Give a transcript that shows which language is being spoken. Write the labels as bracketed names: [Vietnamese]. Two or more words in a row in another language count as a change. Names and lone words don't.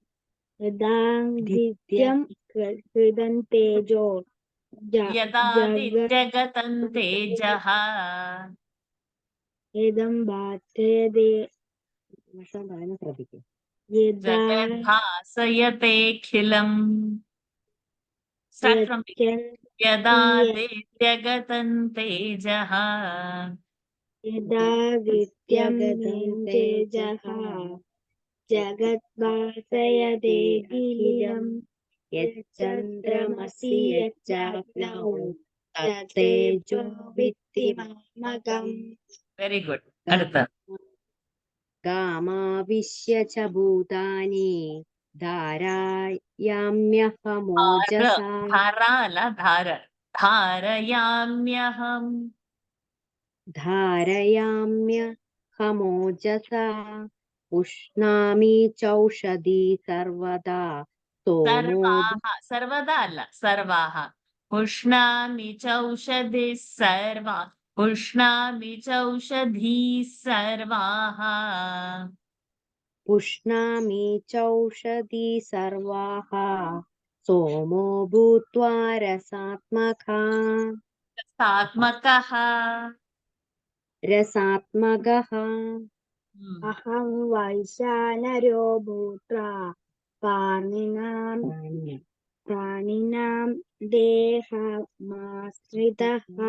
[Sanskrit] യദാദിത്യം കൃതം തേജോ യഥാദിത്യഗതം തേജഃ. യദം ഭാസയതേ [Malayalam] ശ്രദ്ധിക്കും. [Sanskrit] ജഗദ്ഭാസയതേഖിലം. [English] Start from beginning. [Sanskrit] യഥാദിത്യഗതം തേജഃ. യദാദിത്യം തേജഃ ജഗദ്ഭാസയതേഖിലം യച്ചന്ദ്രമസി യച്ചാഗ്നൗ തത്തേജോ വിദ്ധിമാമകം. [English] very good. [Malayalam] അടുത്ത [Sanskrit] गामाविश्य च भूतानि धारायाम्यहमोजसा ധാര അല്ല ധാര ധാരയാമ്യഹം धारयाम्यहमोजसा उष्णामि चौषधी सर्वदा सोमो സർവദാ അല്ല സർവാഹ ഉഷ്ണാമി ചൗഷധി സർവ ഉഷ്ണാമി ചൗഷധീ സർവാഹ पुष्णामि चौषधी सर्वाः सोमो भूत्वा रसात्मका സാത്മകഃ रसात्मकः अहं वैशानरो भूत्वा प्राणिनां देहमाश्रितः